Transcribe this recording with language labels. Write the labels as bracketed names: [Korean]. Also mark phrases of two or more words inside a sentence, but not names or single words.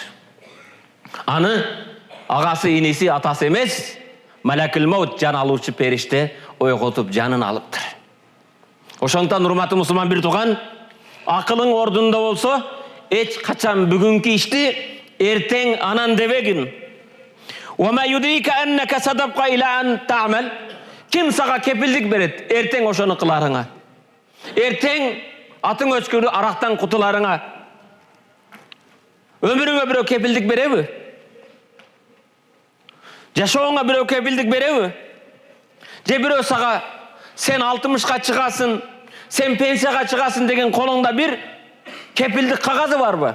[Kyrgyz] Аны агасы, иниси, атасы эмес, [Arabic] ملك الموت, [Kyrgyz] жан алуучу периште ойготуп жанын алыптыр. Ошондуктан урматтуу мусулман бир тууган, акылың ордунда болсо, эч качан бүгүнкү ишти эртең анан дебегин. [Arabic] وما يدريك أنك سبقت إلى أن تعمل. [Kyrgyz] Ким сага кепилдик берет эртең ошону кыларыңа? Эртең атың өчкөрү арактан кутуларыңа өмүрүңө бирөө кепилдик береби? Жашооңа бирөө кепилдик береби? Же бирөө сага сен 60ка чыгасың, сен пенсияга чыгасың деген колуңда бир кепилдик кагазы барбы?